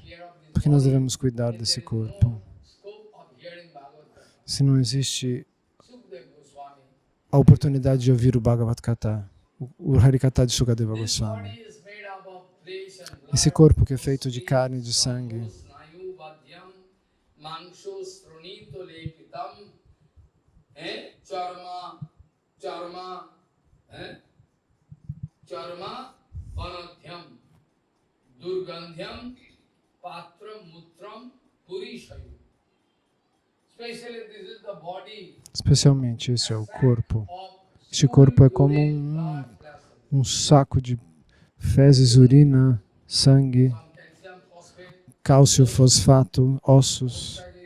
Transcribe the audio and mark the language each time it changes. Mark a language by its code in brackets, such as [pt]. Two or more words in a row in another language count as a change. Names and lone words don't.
[pt] Por que nós devemos cuidar desse corpo? Se não existe a oportunidade de ouvir o Bhagavad Gita, o Harikatha de Sukadeva Goswami. Esse corpo que é feito de carne e de sangue, [sa] durgandhyam patram mutram purishayu. [pt] Especialmente esse é o corpo. Este corpo é como um saco de fezes, urina, sangue, cálcio, fosfato, ossos.